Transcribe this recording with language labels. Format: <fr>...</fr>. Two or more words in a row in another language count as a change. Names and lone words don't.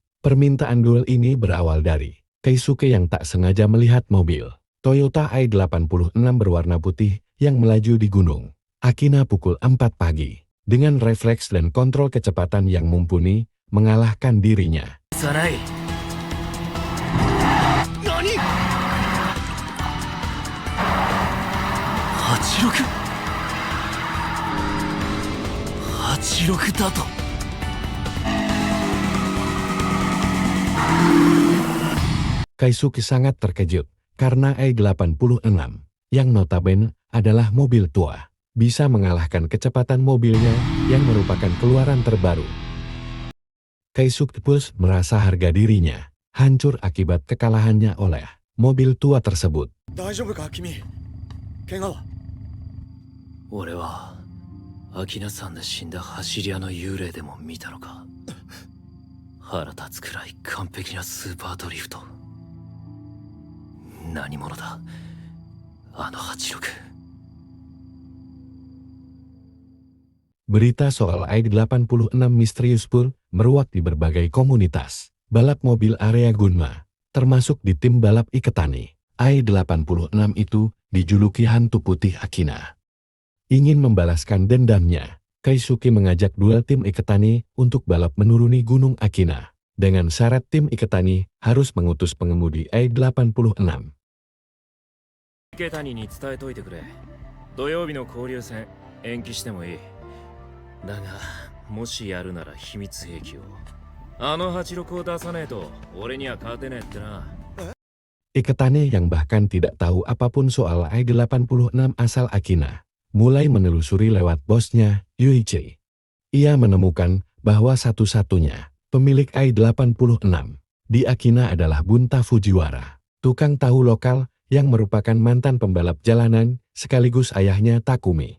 <id>Permintaan duel ini berawal dari Keisuke yang tak sengaja melihat mobil Toyota i86 berwarna putih yang melaju di gunung Akina pukul 4 pagi. Dengan refleks dan kontrol kecepatan yang mumpuni, mengalahkan dirinya.</id> <ja>Nani? 86だと。</ja> <id>Keisuke sangat terkejut karena i86 yang notabene adalah mobil tua bisa mengalahkan kecepatan mobilnya yang merupakan keluaran terbaru. Keisuke Pulse merasa harga dirinya hancur akibat kekalahannya oleh mobil tua tersebut.</id> <ja>大丈夫か君？怪我は？俺はアキナ山で死んだ走り屋の幽霊でも見たのか。腹立つくらい完璧なスーパードリフト。何者だあの86。</ja> <id>Berita soal i86 misterius pun meruak di berbagai komunitas balap mobil area Gunma, termasuk di tim balap Iketani. i86 itu dijuluki hantu putih Akina. Ingin membalaskan dendamnya, Keisuke mengajak duel tim Iketani untuk balap menuruni gunung Akina. Dengan syarat tim Iketani harus mengutus pengemudi i86.</id> <ja>池谷に伝えといてくれ。土曜日の交流戦延期してもいい。だがもしやるなら秘密兵器を。あの86を出さねえと俺には勝てねえってな。</ja> <id>Iketani yang bahkan tidak tahu apapun soal i86 asal Akina, mulai menelusuri lewat bosnya, Yuichi. Ia menemukan bahwa satu-satunya pemilik i86 di Akina adalah Bunta Fujiwara, tukang tahu lokal yang merupakan mantan pembalap jalanan sekaligus ayahnya Takumi.</id>